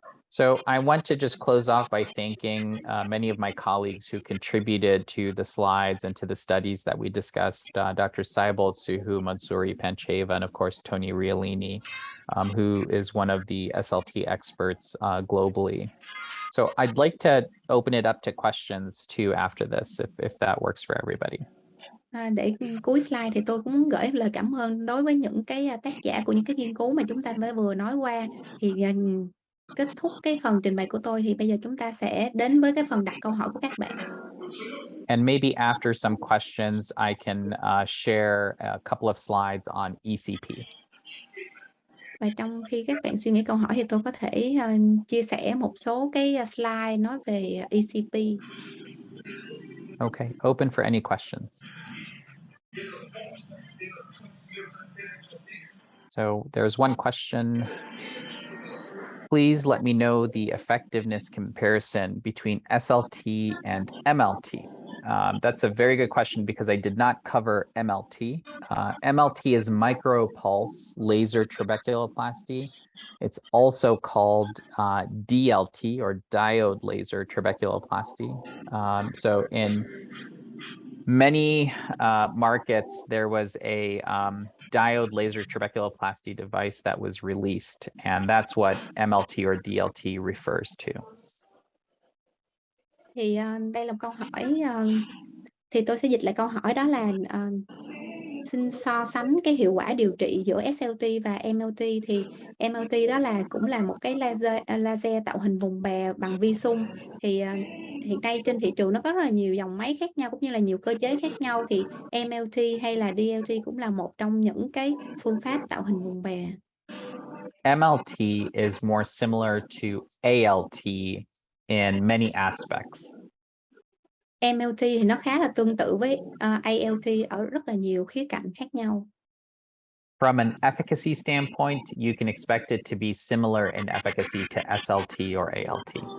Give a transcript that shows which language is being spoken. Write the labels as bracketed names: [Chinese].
[English] So I want to just close off by thanking many of my colleagues who contributed to the slides and to the studies that we discussed, Dr. Seibold, Suhu, Mansuri, Pancheva, and of course, Tony Riolini, who is one of the SLT experts globally. So I'd like to open it up to questions too after this, if that works for everybody. [Vietnamese] Để cuối slide thì tôi cũng muốn gửi lời cảm ơn đối với những cái tác giả của những cái nghiên cứu mà chúng ta vừa nói qua. Thì kết thúc cái phần trình bày của tôi thì bây giờ chúng ta sẽ đến với cái phần đặt câu hỏi của các bạn. [English] And maybe after some questions, I can share a couple of slides on ECP. [Vietnamese] Và trong khi các bạn suy nghĩ câu hỏi thì tôi có thể chia sẻ một số cái slide nói về ECP. [English] Okay, open for any questions. So there's one question. Please let me know the effectiveness comparison between SLT and MLT. That's a very good question because I did not cover MLT. MLT is micropulse laser trabeculoplasty. It's also called DLT, or diode laser trabeculoplasty. So in many markets, there was a diode laser trabeculoplasty device that was released, and that's what MLT or DLT refers to. [Vietnamese] Thì đây là một câu hỏi, thì tôi sẽ dịch lại câu hỏi đó là xin so sánh cái hiệu quả điều trị giữa SLT và MLT. Thì MLT đó cũng là một cái laser tạo hình vùng bè bằng vi xung. Thì hiện nay trên thị trường nó có rất là nhiều dòng máy khác nhau cũng như là nhiều cơ chế khác nhau. Thì MLT hay là DLT cũng là một trong những cái phương pháp tạo hình vùng bè. [English] MLT is more similar to ALT in many aspects. [Vietnamese] MLT thì nó khá là tương tự với ALT ở rất là nhiều khía cạnh khác nhau. [English] From an efficacy standpoint, you can expect it to be similar in efficacy to SLT or ALT.